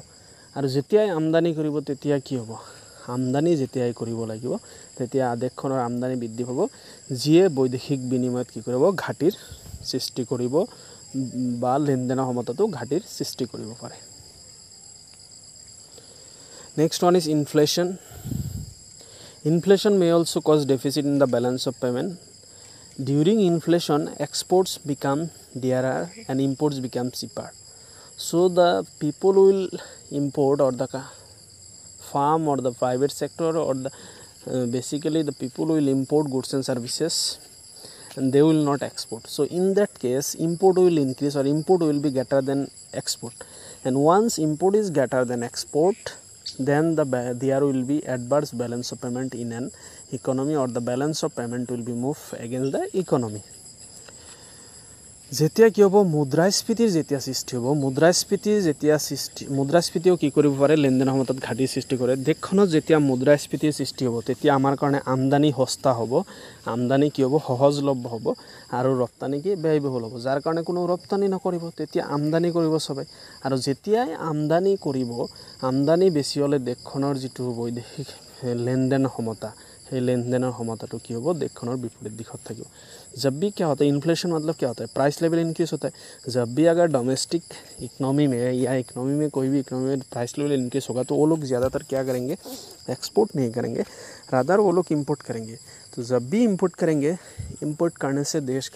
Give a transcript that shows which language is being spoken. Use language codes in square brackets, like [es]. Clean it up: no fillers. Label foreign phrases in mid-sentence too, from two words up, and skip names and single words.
[as] আৰু যেতিয়াই আমদানি কৰিব তেতিয়া কি হ'ব, আমদানি যেতিয়াই কৰিব লাগিব তেতিয়া দেশখনৰ আমদানি বৃদ্ধি হ'ব, যিয়ে বৈদেশিক বিনিময়ত কি কৰিব, ঘাটিৰ সৃষ্টি কৰিব বা লেনদেনৰ সমতাটো ঘাটিৰ সৃষ্টি কৰিব পাৰে। [en] Next one is inflation. Inflation may also cause deficit in the balance of payment. During inflation, exports become dearer and imports become cheaper. So the people will import, or the farm or the private sector or the basically the people will import goods and services and they will not export. So in that case import will increase, or import will be greater than export, and once import is greater than export then there will be adverse balance of payment in an economy, or the balance of payment will be moved against the economy. [as] যেতিয়া কি হ'ব মুদ্ৰাস্ফীতিৰ যেতিয়া সৃষ্টি হ'ব মুদ্ৰাস্ফীতিও কি কৰিব পাৰে লেনদেনৰ সময়ত ঘাটিৰ সৃষ্টি কৰে দেশখনত যেতিয়া মুদ্ৰাস্ফীতিৰ সৃষ্টি হ'ব তেতিয়া আমাৰ কাৰণে আমদানি সস্তা হ'ব আমদানি কি হ'ব সহজলভ্য হ'ব আৰু ৰপ্তানি কি ব্যয়বহুল হ'ব যাৰ কাৰণে কোনো ৰপ্তানি নকৰিব তেতিয়া আমদানি কৰিব সবে আৰু যেতিয়াই আমদানি কৰিব আমদানি বেছি হ'লে দেশখনৰ যিটো বৈদেশিক লেনদেনৰ ক্ষমতা সেই লেনদেনৰ ক্ষমতাটো কি হ'ব দেশখনৰ বিপৰীত দিশত থাকিব [hi] जब भी क्या होता है इन्फ्लेशन मतलब क्या होता है [en] price level increase [hi] होता है जब भी अगर [en] domestic economy [hi] में या इकोनॉमी में कोई भी इकोनॉमी में [en] price level increase [hi] होगा तो वो लोग ज़्यादातर क्या करेंगे एक्सपोर्ट नहीं करेंगे रादर वो लोग इंपोर्ट करेंगे तो जब भी इंपोर्ट करेंगे इंपोर्ट करने से देश का